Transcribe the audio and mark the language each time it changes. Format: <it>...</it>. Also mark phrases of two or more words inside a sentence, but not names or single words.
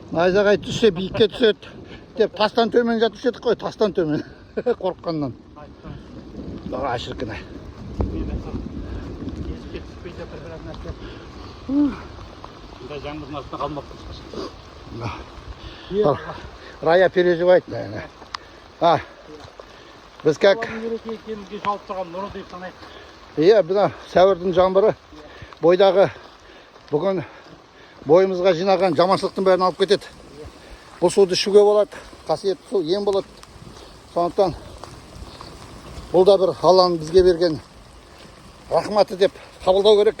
<kk>Найзағай түссе биікке түседі деп тастан төмен жатушы едік қой, тастан төмен. Қорыққаннан. Баға шіркін. Есікке түспей жатыр біраз нәрсе. Бұндай жаңбырдың астында қалмаппыз.</kk> <ru>Рая переживает, наверное.</ru> <kk>Біз как... Ереке екеумізге жауып тұрған нұры деп санайық. Иә, бұна сәуірдің жаңбыры бойдағы бүгін бойымызға жинаған жаманшылықтың бәрін алып кетеді. Бұл суды ішуге болады, қасиетті су, ем болады. Сондықтан бұл да бір Алланың бізге берген рахматы деп қабылдау керек.</kk>